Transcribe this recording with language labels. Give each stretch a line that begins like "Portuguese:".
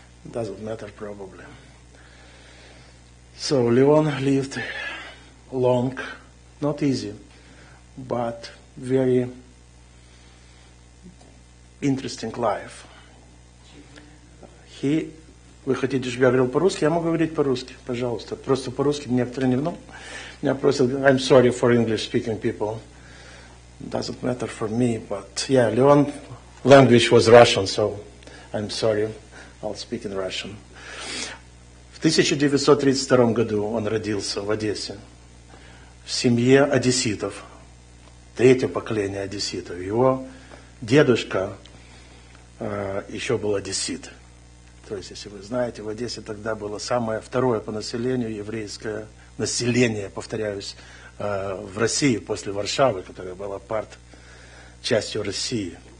English: Doesn't matter probably. So Leon lived long, not easy, but very interesting life.
Russian: Вы хотите, чтобы я говорил по-русски? Я могу говорить по-русски, пожалуйста. Просто по-русски некоторые не знают. Меня просят,
English: I'm sorry for English-speaking people. Doesn't matter for me, but yeah, Leon language was Russian, so I'm sorry. I'll speak in Russian.
Russian: В 1932 году он родился в Одессе, в семье одесситов, третье поколение одесситов. Его дедушка еще был одессит. То есть, если вы знаете, в Одессе тогда было второе по населению еврейское население, повторяюсь, в России после Варшавы, которая была частью России.